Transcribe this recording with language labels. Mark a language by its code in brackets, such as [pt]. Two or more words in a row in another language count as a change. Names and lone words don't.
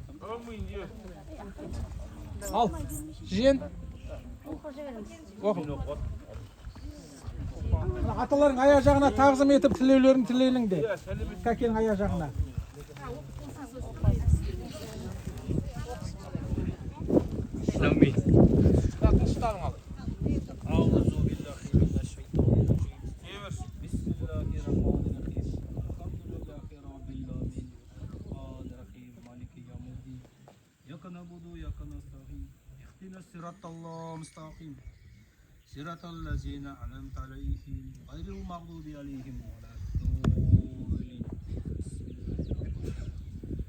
[kk] Ал, жиен. Оқып. Аталарың аяқ жағына тағзым етіп тілеулерін тілейліңде. Кәкенің аяқ жағына. Сәлемей. [ar] صراط الله مستقيم صراط الذين أنعمت عليهم غير المغضوب عليهم ولا الضالين